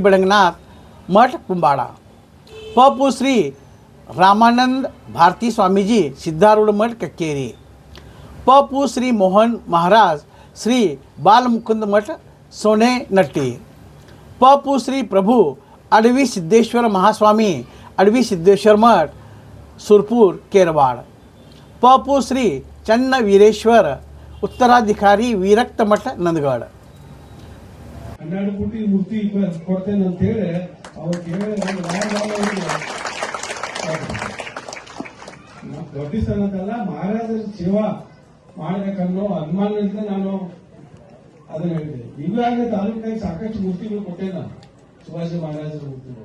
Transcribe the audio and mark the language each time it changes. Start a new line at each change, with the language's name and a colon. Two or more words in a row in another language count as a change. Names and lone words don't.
Kannada: बडंगनाथ मठ कुंबाडा, पपू श्री रामानंद भारती स्वामीजी सिद्धारूढ मठ कक्केरी, पपू श्री मोहन महाराज श्री बालमुकुंद मठ सोने नट्टी, पपू श्री प्रभू अडवी सिद्धेश्वर महास्वामी अडवी सिद्धेश्वर मठ सुरपूर केरवाड, पपू श्री चन्न वीरेश्वर उत्तराधिकारी विरक्त मठ नंदगड. 12 ಕೋಟಿ ಮೂರ್ತಿ ಕೊಡ್ತೇನೆ ಅಂತ ಹೇಳಿ ಅವ್ರು ದೊಡ್ಡ ಸ್ಥಾನಕ್ಕಲ್ಲ ಮಹಾರಾಜರ ಸೇವಾ ಮಾಡಬೇಕನ್ನೋ ಅಭಿಮಾನದಿಂದ ನಾನು ಅದನ್ನ ಹೇಳಿದೆ. ಈಗಾಗಲೇ ತಾಲೂಕಿನಾಗ ಸಾಕಷ್ಟು ಮೂರ್ತಿಗಳು ಕೊಟ್ಟೆ ನಾನು, ಶಿವಾಜಿ ಮಹಾರಾಜರ ಮೂರ್ತಿಗಳು.